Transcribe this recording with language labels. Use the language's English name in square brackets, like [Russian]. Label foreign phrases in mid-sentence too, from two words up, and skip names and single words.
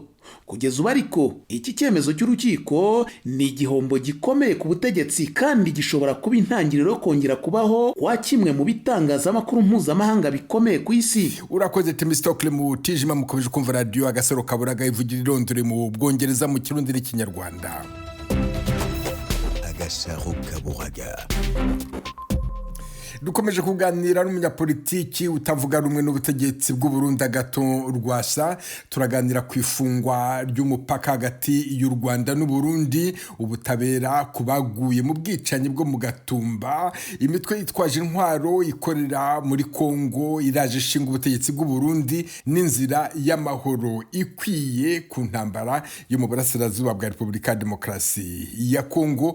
[Kinyarwanda] Kugeza ubu ariko iki cyemezo cy'urukiko ni igihombo gikomeye ku butegetsi, kandi gishobora kuba intangiriro yo kongera kubaho kwa kimwe mu bitangazamakuru mpuzamahanga bikomeye ku isi. Urakoze Temistokle Mutijima. Mukomeje kumva radio Agasaro Kaburaga ivugira irondore mu Bwongereza mu Kirundi n'Ikinyarwanda. Agasaro Kaburaga. Dukomeje kuganira n'umunyapolitiki utavuga rumwe n'ubutegetsi bw'u Burundi Agathon Rwasa. Turaganira ku ifungwa ry'umupaka hagati y'u Rwanda n'u Burundi, ubutabera kubaguye mu bwicanyi bwo mu Gatumba, imitwe yitwaje intwaro ikorera muri Kongo iraje ishinga ubutegetsi bw'u Burundi, n'inzira y'amahoro ikwiye ku ntambara yo mu burasirazuba bwa Repubulika ya Demokarasi ya Kongo.